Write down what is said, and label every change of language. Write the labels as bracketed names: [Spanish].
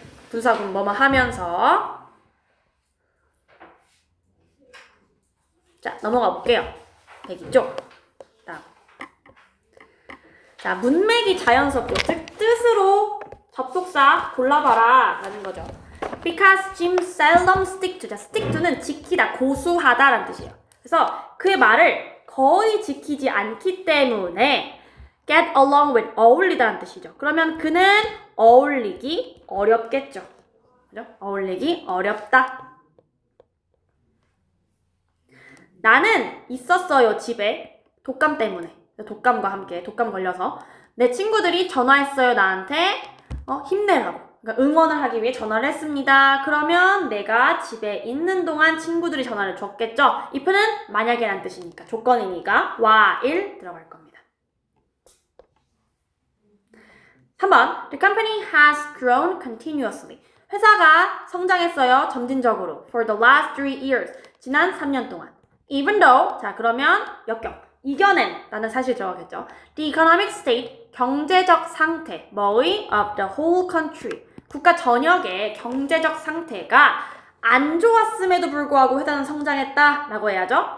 [Korean] 분사 구문 뭐뭐 하면서. 자, 넘어가 볼게요. 102쪽. 자, 문맥이 자연스럽고, 즉 뜻으로 접속사 골라봐라 라는 거죠. [English] Because Jim seldom stick to. [Korean] 자, stick to는 지키다, 고수하다 라는 뜻이에요. 그래서 그의 말을 거의 지키지 않기 때문에 [English] get along with, [Korean] 어울리다라는 뜻이죠. 그러면 그는 어울리기 어렵겠죠. 그죠? 어울리기 어렵다. 나는 있었어요, 집에. 독감 때문에. 독감과 함께, 독감 걸려서. 내 친구들이 전화했어요, 나한테. 힘내라고. 그러니까 응원을 하기 위해 전화를 했습니다. 그러면 내가 집에 있는 동안 친구들이 전화를 줬겠죠? if는 만약에란 뜻이니까, 조건이니까 while 들어갈 겁니다. 3번. [English] The company has grown continuously. [Korean] 회사가 성장했어요, 점진적으로. [English] For the last 3 years. [Korean] 지난 3년 동안. [English] Even though, [Korean] 자, 그러면 역경. 이겨낸 라는 사실 들어가겠죠. [English] The economic state, [Korean] 경제적 상태, 뭐의? [English] Of the whole country, [Korean] 국가 전역의 경제적 상태가 안 좋았음에도 불구하고 회사는 성장했다 라고 해야죠.